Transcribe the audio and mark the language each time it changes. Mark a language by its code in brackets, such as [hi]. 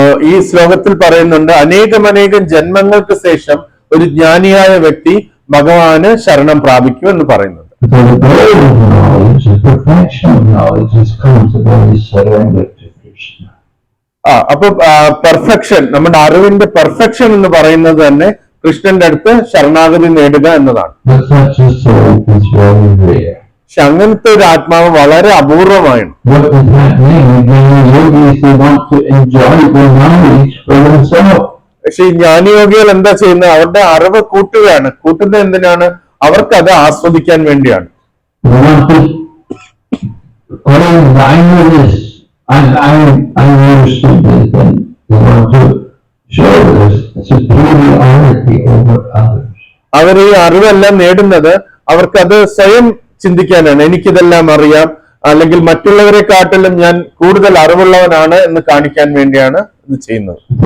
[ml] ഈ ശ്ലോകത്തിൽ പറയുന്നുണ്ട്, അനേകം ജന്മങ്ങൾക്ക് ശേഷം ഒരു ജ്ഞാനിയായ വ്യക്തി ഭഗവാന് ശരണം പ്രാപിക്കും എന്ന് പറയുന്നുണ്ട്. [en] So the goal of knowledge, the perfection of knowledge, is comes about his surrender to Krishna. [ml] അപ്പൊ പെർഫെക്ഷൻ, നമ്മുടെ അറിവിന്റെ പെർഫെക്ഷൻ എന്ന് പറയുന്നത് തന്നെ കൃഷ്ണന്റെ അടുത്ത് ശരണാഗതി നേടുക എന്നതാണ്. [en] But such a soul is very rare. [ml] പക്ഷെ അങ്ങനത്തെ ഒരു ആത്മാവ് വളരെ അപൂർവമാണ്. [en] What is happening? Many yogis, they want to enjoy the knowledge for themselves. [ml] പക്ഷെ ഈ ജ്ഞാനിയോഗികൾ എന്താ ചെയ്യുന്നത്? അവരുടെ അറിവ് കൂട്ടുന്നത് എന്തിനാണ്? അവർക്ക് അത് ആസ്വദിക്കാൻ വേണ്ടിയാണ്. [en] They want to, oh, I know this, I understood this, and they want to show this superiority over others. [ml] അവർ ഈ അറിവെല്ലാം നേടുന്നത് അവർക്കത് സ്വയം ചിന്തിക്കാനാണ്. എനിക്കിതെല്ലാം അറിയാം, അല്ലെങ്കിൽ മറ്റുള്ളവരെക്കാട്ടിലും ഞാൻ കൂടുതൽ അറിവുള്ളവനാണ് എന്ന് കാണിക്കാൻ വേണ്ടിയാണ് ഇത് ചെയ്യുന്നത്.